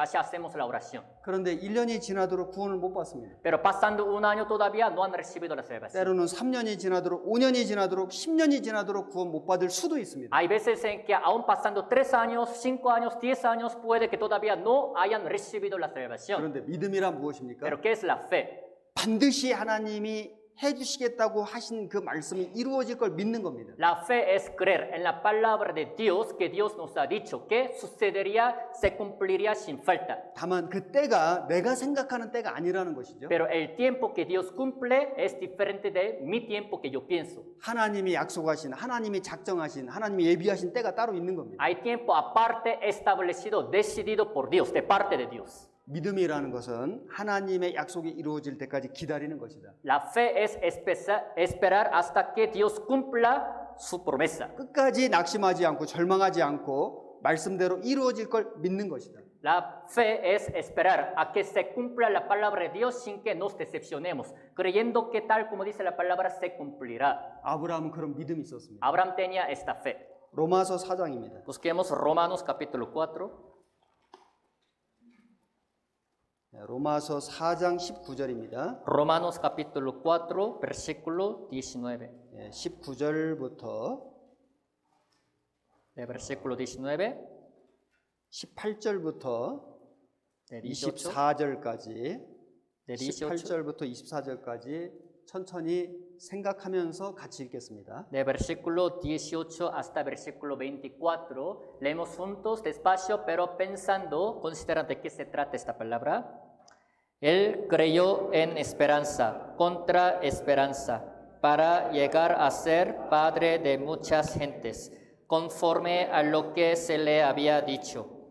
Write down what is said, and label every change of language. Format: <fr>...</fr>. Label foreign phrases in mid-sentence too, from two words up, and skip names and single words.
<es>Así hacemos la oración.</es> <ko>그런데 1년이 지나도록 구원을 못 받습니다.</ko> <es>Pero pasando un año todavía no han recibido la salvación.</es> <ko>때로는 3년이 지나도록 5년이 지나도록 10년이 지나도록 구원 못 받을 수도 있습니다.</ko> <es>Hay veces en que aún pasando 3 años, 5 años, 10 años, puede que todavía no hayan recibido la salvación.</es> <ko>그런데 믿음이란 무엇입니까?</ko> <es>Pero ¿qué es la fe?</es> <ko>반드시 하나님이 해주시겠다고 하신 그 말씀이 이루어질 걸 믿는 겁니다.</ko> <es>La fe es creer en la palabra de Dios que Dios nos ha dicho que sucedería, se cumpliría sin falta.</es> <ko>다만 그 때가 내가 생각하는 때가 아니라는 것이죠.</ko> <es>Pero el tiempo que Dios cumple es diferente de mi tiempo que yo pienso.</es> <ko>하나님이 약속하신, 하나님이 작정하신, 하나님이 예비하신 때가 따로 있는 겁니다.</ko> <es>Hay tiempo aparte establecido, decidido por Dios, de parte de Dios.</es> <ko>믿음이라는 것은 하나님의 약속이 이루어질 때까지 기다리는 것이다.</ko> <es>La fe es esperar hasta que Dios cumpla su promesa.</es> <ko>끝까지 낙심하지 않고 절망하지 않고 말씀대로 이루어질 걸 믿는 것이다.</ko> <es>La fe es esperar a que se cumpla la palabra de Dios sin que nos decepcionemos, creyendo que tal como dice la palabra se cumplirá.</es> <ko>아브라함은 그런 믿음이 있었습니다.</ko> <es>Abraham tenía esta fe.</es> <ko>로마서 4장입니다.</ko> <es>Busquemos Romanos capítulo 4.</es> <ko>로마서 4장 19절입니다.</ko> <es>Romanos capítulo 4, versículo 19.</es> <ko>19절부터</ko> <es>De versículo 19,</es> <ko>18절부터</ko> <es>de 18,</es> <ko>24절까지</ko> <es>de 18,</es> <ko>18절부터 24절까지 천천히 생각하면서 같이 읽겠습니다.</ko> <es>de versículo 18 hasta versículo 24. Leemos juntos despacio, pero pensando, considerando de qué se trata esta palabra. Él creyó en esperanza, contra esperanza, para llegar a ser padre de muchas gentes, conforme a lo que se le había dicho.</es>